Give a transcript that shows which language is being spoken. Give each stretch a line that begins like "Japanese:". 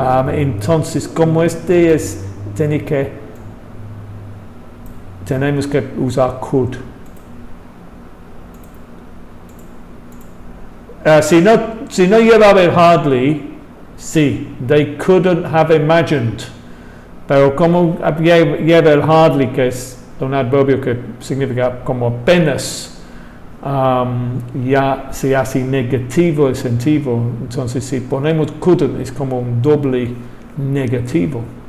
Spanish: Entonces, como este es, tenemos que usar could. Si no lleva el hardly, sí,
English: they couldn't have imagined.
Spanish: Pero como lleva el hardly, que es un adverbio que significa como apenas, ya se hace negativo el sentido. Entonces, si ponemos couldn't, es como un doble negativo.